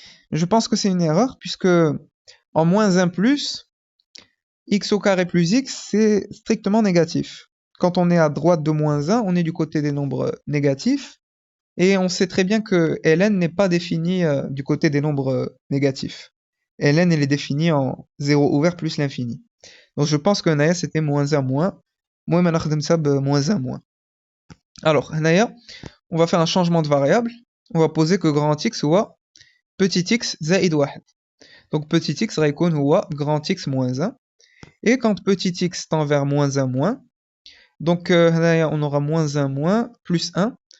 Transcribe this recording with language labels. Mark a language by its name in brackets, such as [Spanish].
[French] Je pense que c'est une erreur puisque en moins 1 plus, x au carré plus x, c'est strictement négatif. Quand on est à droite de moins 1, on est du côté des nombres négatifs. Et on sait très bien que ln n'est pas défini du côté des nombres négatifs. ln elle est définie en 0 ouvert plus l'infini. Donc je pense que هنايا c'était moins 1 moins. [Arabic] المهم انا خدمتها ب moins 1 moins. [French] Alors هنايا on va faire un changement de variable. On va poser que grand x هو petit x زائد 1. Donc petit x غيكون هو grand x moins 1. Et quand petit x tend vers moins 1 moins, donc هنايا on aura moins 1 moins plus 1.